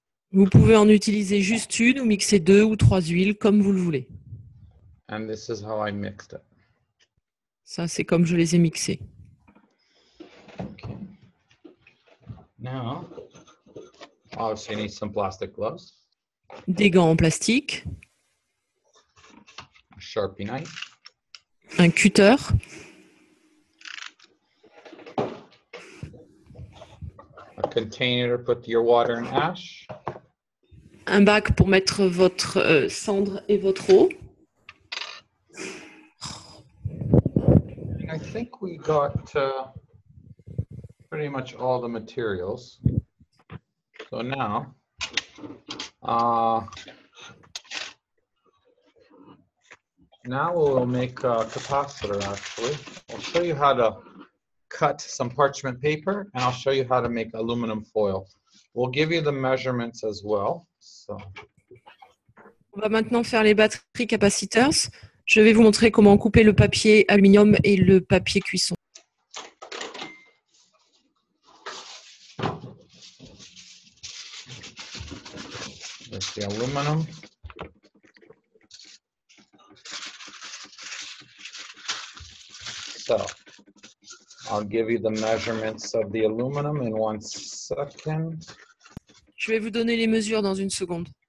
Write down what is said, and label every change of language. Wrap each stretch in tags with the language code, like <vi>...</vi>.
<fr>Vous pouvez en utiliser juste une ou mixer 2 ou 3 huiles comme vous le voulez.</fr> <en>And this is how I mixed it.</en> <fr>Ça, c'est comme je les ai mixés.</fr> <en>Okay. Now, obviously you need some plastic gloves,</en> <fr>Des gants en plastique.</fr> <en>a Sharpie knife,</en> <fr>Un cutter.</fr> <en>a container to put your water and ash,</en> <fr>Un bac pour mettre votre cendre et votre eau.</fr> <en>and I think we got pretty much all the materials. So now, now we'll make a capacitor actually. I'll show you how to cut some parchment paper and I'll show you how to make aluminum foil. We'll give you the measurements as well. So.</en> <fr>On va maintenant faire les batteries capacitors. Je vais vous montrer comment couper le papier aluminium et le papier cuisson.</fr> <en>There's the aluminum. So I'll give you the measurements of the aluminum in 1 second.</en> <fr>Je vais vous donner les mesures dans une seconde.</fr>